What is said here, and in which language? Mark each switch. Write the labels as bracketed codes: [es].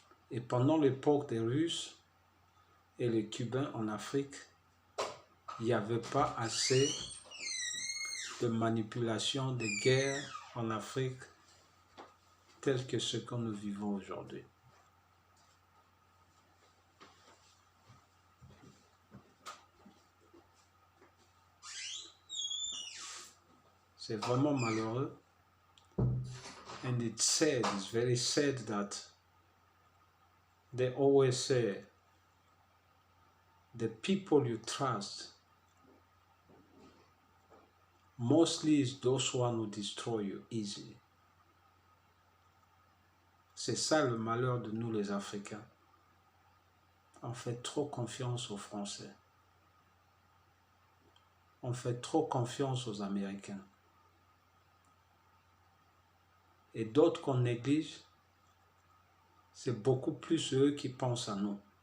[fr] Et pendant l'époque des Russes et les Cubains en Afrique, il n'y avait pas assez de manipulation, de guerre en Afrique tel que ce que nous vivons aujourd'hui. C'est vraiment malheureux. [en] And it's sad, it's very sad that they always say the people you trust mostly is those one who destroy you easily. [fr] C'est ça le malheur de nous les Africains. On fait trop confiance aux Français. On fait trop confiance aux Américains. Et d'autres qu'on néglige, c'est beaucoup plus eux qui pensent à nous.